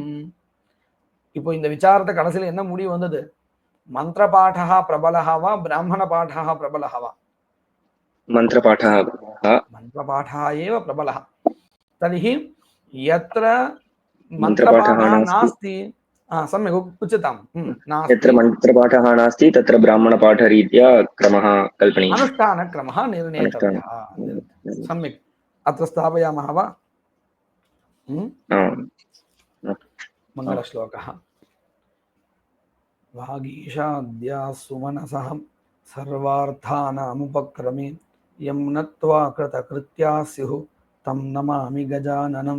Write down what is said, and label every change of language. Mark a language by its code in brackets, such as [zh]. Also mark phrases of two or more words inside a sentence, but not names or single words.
[ta] இப்போ இந்த விசாரத்தை கடைசியில் என்ன முடிவு வந்தது? [sa] मन्त्र पाठः प्रबलः वा ब्राह्मण पाठः प्रबलः वा? मन्त्र पाठः एव प्रबलः. तर्हि यत्र मन्त्र पाठः नास्ति सम्यक् उच्यताम् यत्र मन्त्रपाठः नास्ति तत्र ब्राह्मणपाठरीत्या क्रमः कल्पनीयः, अनुष्ठानक्रमः निर्णेतव्यः. सम्यक् अत्र स्थापयामः वा? मङ्गलश्लोकः वागीशाद्या सुमनसः सर्वार्थानामुपक्रमे यं नत्वा कृतकृत्या स्युः तं नमामि गजाननं.